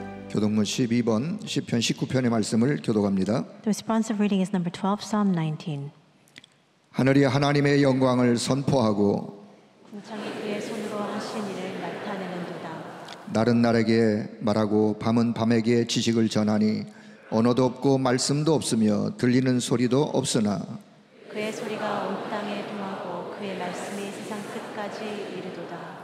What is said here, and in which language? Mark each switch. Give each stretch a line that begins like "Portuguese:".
Korean: 교독문 12번 시편 19편의 말씀을 교독합니다.
English: The responsive reading is number 12, Psalm 19.
Korean: 하늘이 하나님의 영광을 선포하고 궁창이 그의 손으로 하신 일을 나타내는도다. 날은 날에게 말하고 밤은 밤에게 지식을 전하니 언어도 없고 말씀도 없으며 들리는 소리도 없으나 그의 소리가 온 땅에 통하고 그의 말씀이 세상 끝까지 이르도다.